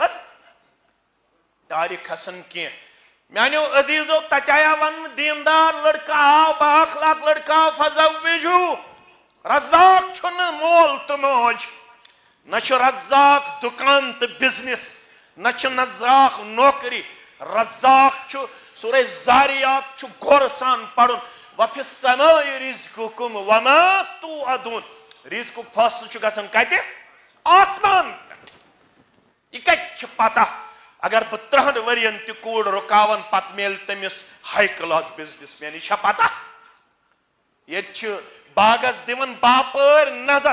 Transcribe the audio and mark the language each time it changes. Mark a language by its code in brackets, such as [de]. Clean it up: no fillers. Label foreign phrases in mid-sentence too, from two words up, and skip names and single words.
[ks] کھسان کینٛہہ میانیو عزیزو تتہِ آیا وننہٕ دیندار لڑکہٕ آو با اخلاق لڑکہٕ آو فزوجوٗ رزاق چھُنہٕ مول تہٕ موج نہ چھُ رزاق دُکان تہٕ بِزنس نہ چھُ رزاق نوکری رزاق چھُ سورہ زاریات چھُ غورٕ سان پرُن [ar] وفی السماء رزقکم وما توعدون [ks] رزقُک فٲصلہٕ چھُ گژھان کتہِ؟ آسمان پٮ۪ٹھ. یہ کتہِ چھِ پتہ اگر بہٕ 30 ؤرین تہِ کوٗر رُکاون پتہٕ میلہِ تٔمِس [en] high class businessman? [ks] یہ چھا پتہ؟ ییٚتہِ چھِ باغس دِوان باپٲرۍ نظر.